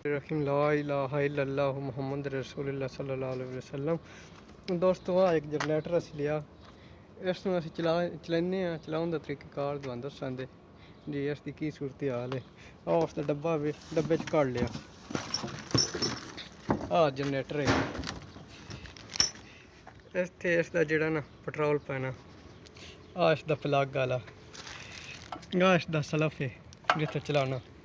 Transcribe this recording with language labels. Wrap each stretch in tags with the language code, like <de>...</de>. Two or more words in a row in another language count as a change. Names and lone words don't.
<ar>رحيم لا إله إلا الله محمد رسول الله صلى الله عليه وسلم.</ar> <pa>دوستو اک جنریٹر اس لیا، اسنوں اسیں چلانے چلاؤن دا طریقہ کار تہانوں دسانگے جی اسدی کی صورت حال ہے. اسکا ڈبہ وی ڈبے چ کڈھ لیا، جنریٹر ہے اتھے اسدا جیہڑا نا پیٹرول پانا، اسدا پلگ آلا، اسدا سلف ہے جتھے چلانا.</pa>